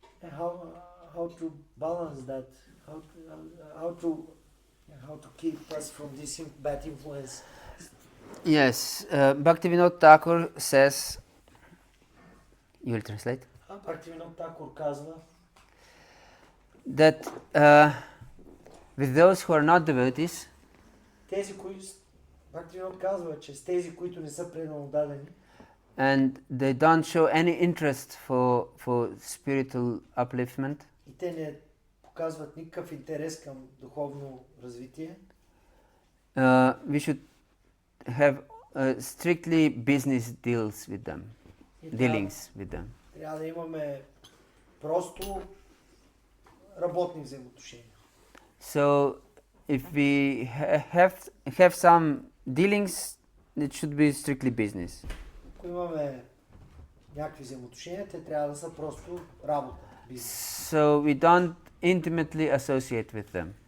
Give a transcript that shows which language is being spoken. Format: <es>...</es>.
<en>How to balance that? How to keep us from this bad influence? Yes, Bhaktivinoda Thakur says, you will translate?</en> <bg>Bhaktivinoda Thakur казва,</bg> <en>that with those who are not devotees,</en> <bg>тези, които Bhaktivinoda казва, че с тези, които не са преданно дадени,</bg> <en>and they don't show any interest for spiritual upliftment,</en> <bg>и те не показват никакъв интерес към духовно развитие,</bg> <en>we should have strictly business deals with them, dealings with them.</en> <bg>Трябва да имаме просто работни взаимоотношения.</bg> <en>So if we have some dealings, it should be strictly business.</en> <bg>Ако имаме някакви взаимоотношения, те трябва да са просто работа, бизнес.</bg> <en>So we don't intimately associate with them.</en>